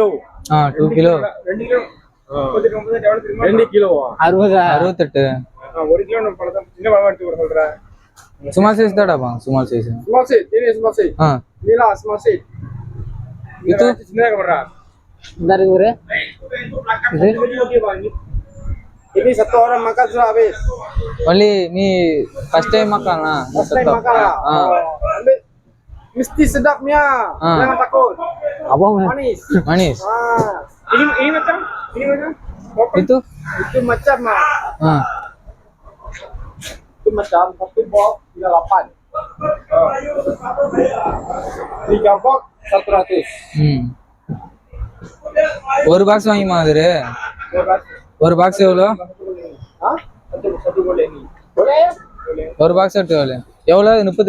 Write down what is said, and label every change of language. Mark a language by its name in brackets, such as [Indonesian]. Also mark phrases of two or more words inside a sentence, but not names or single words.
[Tamil] 2 கிலோ. 2 கிலோ. 2 கிலோ 68. 1 கிலோ நம்ம பழம் சின்ன பழம் எடுத்து போட சொல்றேன். [English] small size [Tamil] தாடாப்பா. [English] small size [Tamil] தெரியும். [English] small size [Tamil] நீலா [English] small size [Tamil] இது சின்னதா போடுறா. இந்த இருக்கு ஒரு [Malay] ini satu orang makan sudah habis. Only ni [English] first time [Malay] makan lah. [English] First time [Malay] makan lah. Mesti sedapnya. Jangan takut. Abang manis. Manis. Ini macam? Itu macam itu macam satu box 38. 3 box 100. [Tamil] ஒரு பாக்ஸ் வாங்கி மாதிரி. ஒரு பாக்ஸ் எவ்வளோ? ஒரு பாக்ஸ் எவ்வளோ? எவ்வளோ? 30.